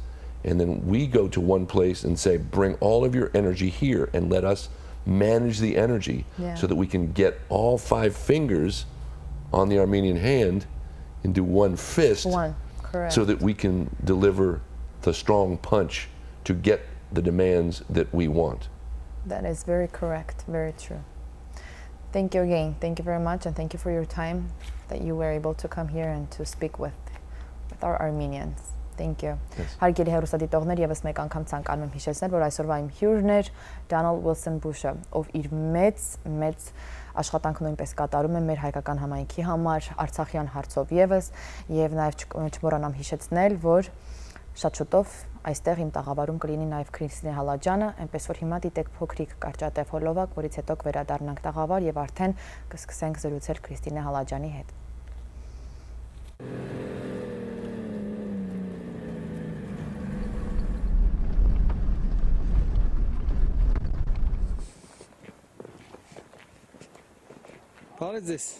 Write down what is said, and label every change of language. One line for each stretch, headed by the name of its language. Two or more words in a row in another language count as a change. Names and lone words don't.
English: And then we go to one place and say, bring all of your energy here and let us manage the energy so that we can get all 5 fingers on the Armenian hand into one fist, so that we can deliver the strong punch to get the demands that we want. That is very correct, very true. Thank you again. Thank you very much, and thank you for your time that you were able to come here and to speak with our Armenians. Thank you.
Armenian: Հարգելի հեռուստադիտողներ, եւս մեկ անգամ ցանկանում եմ հիշեցնել, որ այսօրվա իմ հյուրն էր Donald Wilson Bush-ը, ով իր մեծ աշխատանք նույնպես կատարում է մեր հայկական համայնքի համար Արցախյան հարցով եւս, եւ նաեւ չմոռանամ հիշեցնել, որ շատ շուտով այստեղ իմ տաղավարում կլինի նաեւ Քրիստինե Հալաջյանը, այնպես որ հիմա դիտեք փոքրիկ կարճատև հոլովակ, որից հետո կվերադառնանք տաղավար եւ արդեն կսկսենք զրուցել Քրիստինե Հալաջյանի հետ։
English: What is this?